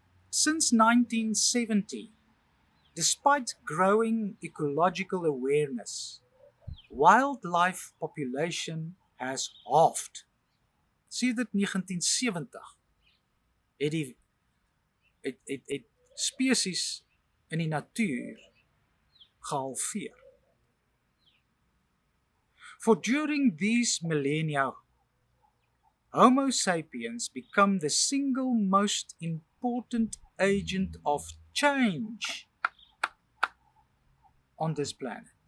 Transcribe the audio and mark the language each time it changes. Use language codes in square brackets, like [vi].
[en] Since 1970, despite growing ecological awareness, wildlife population has halved. [af] Sedert 1970 het spesies in die natuur gehalveer. [en] For during these millennia, Homo sapiens become the single most important agent of change on this planet.